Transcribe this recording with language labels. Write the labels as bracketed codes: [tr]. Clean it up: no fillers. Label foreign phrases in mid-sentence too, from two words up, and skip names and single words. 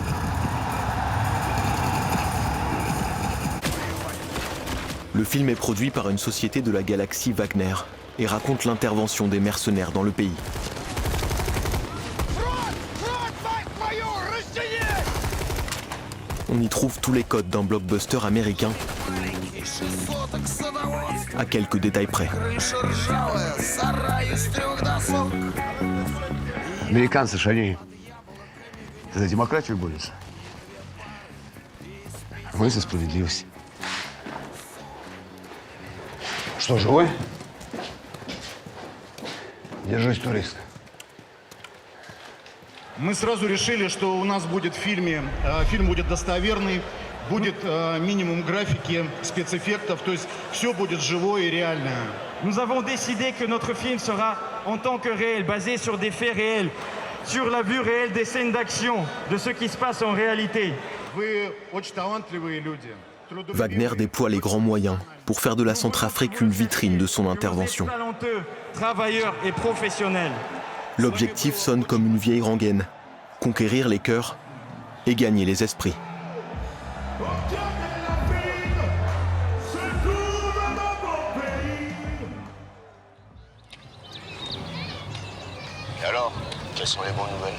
[fr] Le film est produit par une société de la galaxie Wagner et raconte l'intervention des mercenaires dans le pays. On y trouve tous les codes d'un blockbuster américain, à quelques détails près. [ru] Американцы же они за демократию борются. Мы за справедливость. Что, живой? Держись, турист. Мы сразу решили, что у нас будет фильм будет достоверный, будет минимум графики, спецэффектов, то есть все будет живое и реальное. [fr] Nous avons décidé que notre film sera en tant que réel, basé sur des faits réels, sur la vue réelle des scènes d'action, de ce qui se passe en réalité. [ru] Вы очень талантливые люди. [fr] Wagner déploie les grands moyens pour faire de la Centrafrique une vitrine de son intervention. Talentueux, travailleurs et professionnels. L'objectif sonne comme une vieille rengaine, conquérir les cœurs et gagner les esprits. Et alors, quelles sont les bonnes nouvelles?